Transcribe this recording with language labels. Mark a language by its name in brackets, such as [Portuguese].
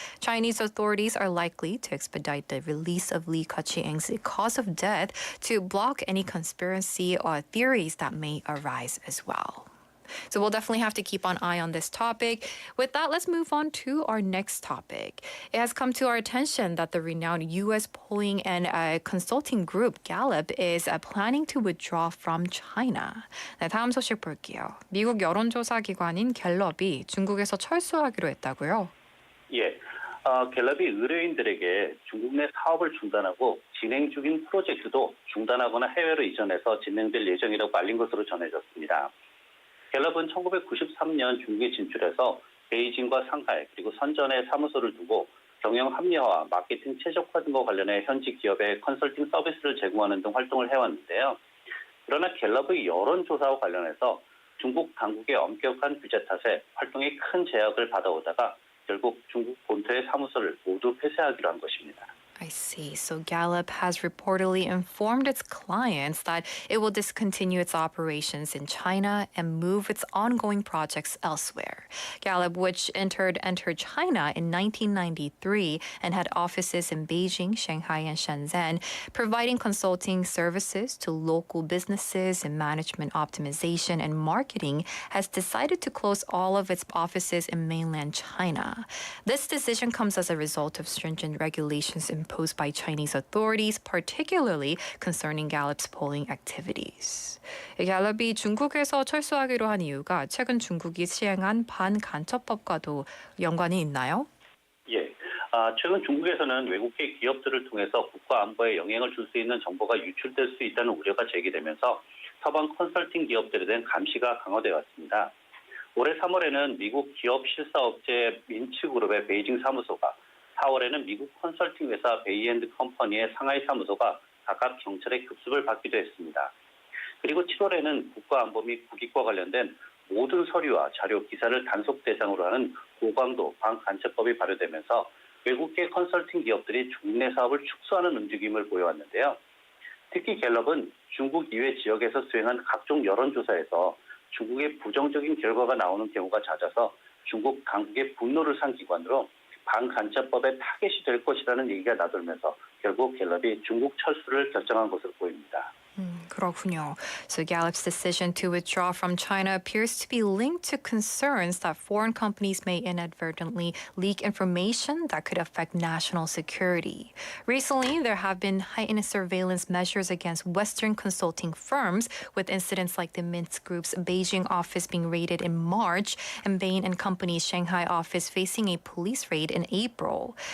[English] Chinese authorities are likely to expedite the release of Li Keqiang's cause of death to block any conspiracy or theories that may arise as well. So we'll definitely have to keep an eye on this topic. With that, let's move on to our next topic. It has come to our attention that the renowned U.S. polling and consulting group Gallup is planning to withdraw from China. [Korean] 네, 다음 소식 볼게요. 미국 여론조사 기관인 갤럽이 중국에서 철수하기로 했다고요? 예, 갤럽이 의뢰인들에게 중국 내 사업을 중단하고 진행 중인 프로젝트도 중단하거나 해외로 이전해서 진행될 예정이라고 알린 것으로 전해졌습니다. 갤럽은 1993년 중국에 진출해서 베이징과 상하이 그리고 선전에 사무소를 두고 경영 합리화와 마케팅 최적화 등과 관련해 현지 기업에 컨설팅 서비스를 제공하는 등 활동을 해왔는데요. 그러나 갤럽의 여론조사와 관련해서 중국 당국의 엄격한 규제 탓에 활동에 큰 제약을 받아오다가 결국 중국 본토의 사무소를 모두 폐쇄하기로 한 것입니다. [English] I see. So Gallup has reportedly informed its clients that it will discontinue its operations in China and move its ongoing projects elsewhere. Gallup, which entered China in 1993 and had offices in Beijing, Shanghai, and Shenzhen, providing consulting services to local businesses in management optimization and marketing, has decided to close all of its offices in mainland China. This decision comes as a result of stringent regulations imposed by Chinese authorities, particularly concerning Gallup's polling activities. [Korean] 갤럽이 중국에서 철수하기로 한 이유가 최근 중국이 시행한 반간첩법과도 연관이 있나요? 예, 최근 중국에서는 외국계 기업들을 통해서 국가 안보에 영향을 줄 수 있는 정보가 유출될 수 있다는 우려가 제기되면서 서방 컨설팅 기업들에 대한 감시가 강화되어 왔습니다. 올해 3월에는 미국 기업 실사업체 민츠그룹의 베이징 사무소가 4월에는 미국 컨설팅 회사 베이엔드 컴퍼니의 상하이 사무소가 각각 경찰의 급습을 받기도 했습니다. 그리고 7월에는 국가안보 및 국익과 관련된 모든 서류와 자료, 기사를 단속 대상으로 하는 고강도 반간첩법이 발효되면서 외국계 컨설팅 기업들이 중국 내 사업을 축소하는 움직임을 보여왔는데요. 특히 갤럽은 중국 이외 지역에서 수행한 각종 여론조사에서 중국의 부정적인 결과가 나오는 경우가 잦아서 중국 당국의 분노를 산 기관으로 반간첩법의 타겟이 될 것이라는 얘기가 나돌면서 결국 갤럽이 중국 철수를 결정한 것으로 보입니다. 그렇군요. [English] So Gallup's decision to withdraw from China appears to be linked to concerns that foreign companies may inadvertently leak information that could affect national security. Recently, there have been heightened surveillance measures against Western consulting firms, with incidents like the Mint Group's Beijing office being raided in March and Bain & Company's Shanghai office facing a police raid in April.